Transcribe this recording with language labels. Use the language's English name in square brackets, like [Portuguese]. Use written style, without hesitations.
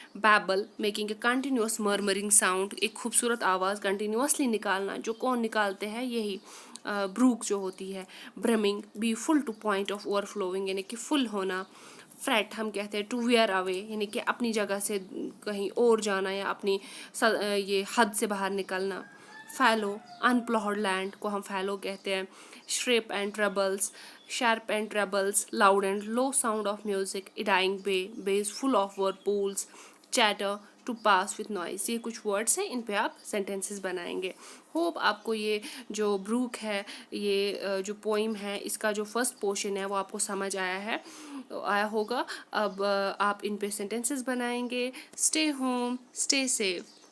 [English] babble making a continuous murmuring sound, [Hindi] एक खूबसूरत आवाज़ कंटिन्यूसली निकालना, जो कौन निकालते हैं, यही ब्रूक जो होती है। [English] brimming be full to point of overflowing, [Hindi] यानी कि फुल होना। फ्रेट हम कहते हैं [English] to wear away, [Hindi] यानी कि अपनी जगह से कहीं और जाना या अपनी ये हद से बाहर निकलना। फैलो अनप्लॉड लैंड को हम फैलो कहते हैं। [English] Sharp and trebles, sharp and trebles, loud and low sound of music, a dying bay, bays full of whirlpools, chatter, to pass with noise। [Hindi] ये कुछ वर्ड्स हैं, इन पे आप सेंटेंसेस बनाएंगे। होप आपको ये जो ब्रूक है, ये जो पोइम है, इसका जो फर्स्ट पोर्शन है वो आपको समझ आया होगा। अब आप इन पे सेंटेंसेस बनाएंगे। [English] Stay home, stay safe.